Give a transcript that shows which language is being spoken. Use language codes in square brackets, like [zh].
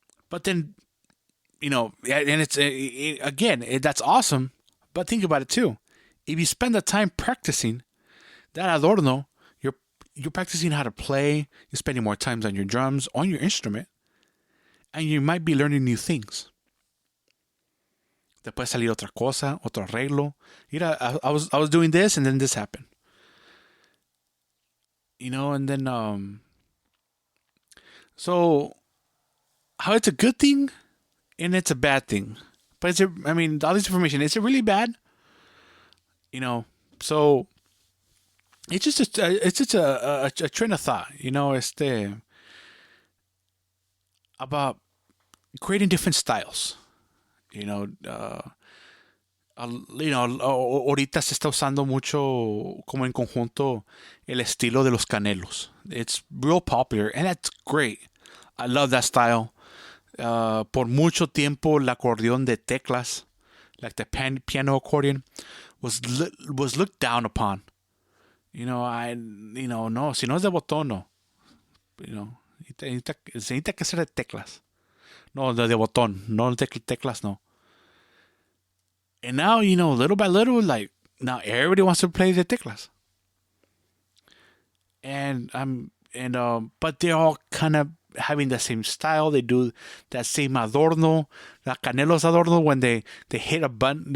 [en] But then, you know, and that's awesome. But think about it too. If you spend the time practicing that adorno, you're practicing how to play. You're spending more time on your drums, on your instrument, and you might be learning new things. [es] Te puede salir otra cosa, otro arreglo. [en] Mira, I was doing this, and then this happened. You know, and then so how it's a good thing and it's a bad thing. But I mean, all this information, is it really bad? You know, so it's just a train of thought. You know, about creating different styles. You know, [es] ahorita se está usando mucho como en conjunto el estilo de los canelos. [en] It's real popular, and that's great. I love that style. [es] Por mucho tiempo, el acordeón de teclas, [en] like the piano accordion, was looked down upon. You know, [es] no, si no es de botón, no. [en] You know, [es] se necesita que ser de teclas. No, de botón, no teclas, no. [en] And now, you know, little by little, like, now everybody wants to play the teclas. but they're all kind of having the same style. They do that same adorno, la Canelos adorno when they hit a button.